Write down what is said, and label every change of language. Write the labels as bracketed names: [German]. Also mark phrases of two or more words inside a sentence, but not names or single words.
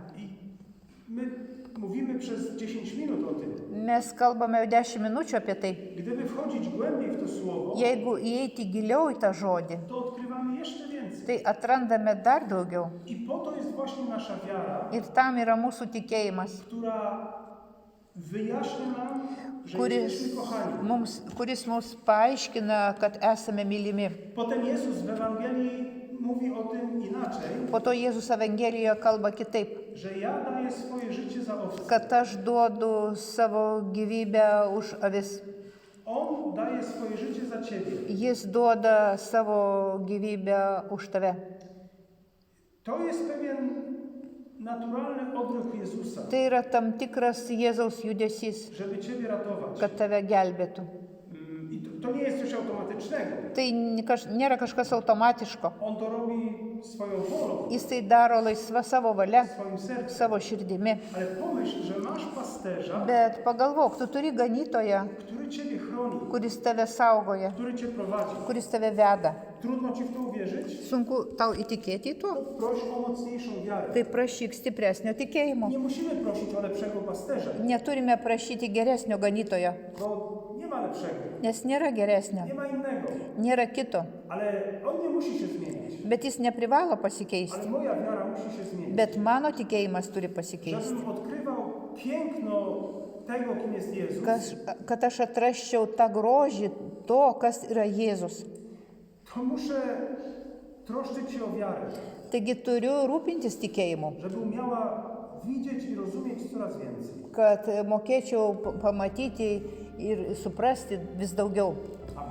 [Polish] I my mówimy przez 10 minut o tym. [Lithuanian] Mes kalbame jau 10 minučių apie tai. [Polish] Gdyby wchodzić głębiej w to słowo, [Lithuanian] Jeigu įeiti giliau į tą žodį, [Polish] to odkrywamy jeszcze więcej. [Lithuanian] tai atrandame dar daugiau. [Polish] I po to jest właśnie nasza wiara, [Lithuanian] Ir tam yra mūsų tikėjimas, [Polish] która wyjaśnia nam, że jesteśmy kochani. [Lithuanian] kuris mums paaiškina, kad esame mylimi. [Polish] Potem Jezus w Ewangelii mówi o tym inaczej, [Lithuanian] Po to Jėzus Evangelijoje kalba kitaip, [Polish] że ja daję swoje życie za owce. [Lithuanian] kad aš duodu savo gyvybę už avis. [Polish] On daje swoje życie za ciebie. [Lithuanian] Jis duoda savo gyvybę už tave. [Polish] To jest pewien naturalny odruch Jezusa, [Lithuanian] Tai yra tam tikras Jėzaus judesys, [Polish] żeby ciebie ratować. [Lithuanian] kad tave gelbėtų. [Polish] I to nie jest coś automatycznego. [Lithuanian] Tai nėra kažkas automatiško. [Polish] On to robi swoją wolą, [Lithuanian] Jis tai daro laisva savo valia, [Polish] swoim sercem. [Lithuanian] savo širdimi. [Polish] Ale pomyśl, że masz pasterza, [Lithuanian] Bet pagalvok, tu turi ganytoją, [Polish] który ciebie chroni, [Lithuanian] kuris tave saugoja, [Polish] który cię prowadzi. [Lithuanian] kuris tave veda. [Polish] Trudno ci w to uwierzyć? [Lithuanian] Sunku tau įtikėti į to? [Polish] To proś o mocniejszą wiarę. [Lithuanian] Tai prašyk stipresnio tikėjimo. [Polish] Nie musimy prosić o lepszego pasterza, [Lithuanian] Neturime prašyti geresnio ganytojo, [Polish] bo nie ma lepszego, [Lithuanian] nes nėra geresnio, [Polish] nie ma innego. [Lithuanian] nėra kito. [Polish] Ale on nie musi się zmieniać. [Lithuanian] Bet jis neprivalo pasikeisti. [Polish] Ale moja wiara musi się zmienić. [Lithuanian] Bet mano tikėjimas turi pasikeisti. [Polish] Żebym odkrywał piękno tego, kim jest Jezus, [Lithuanian] Kad aš atrasčiau tą grožį to, kas yra Jėzus. [Polish] to muszę troszczyć się o wiarę, [Lithuanian] Taigi turiu rūpintis tikėjimu, [Polish] żeby umiała widzieć i rozumieć coraz więcej. [Lithuanian] kad mokėčiau pamatyti ir suprasti vis daugiau.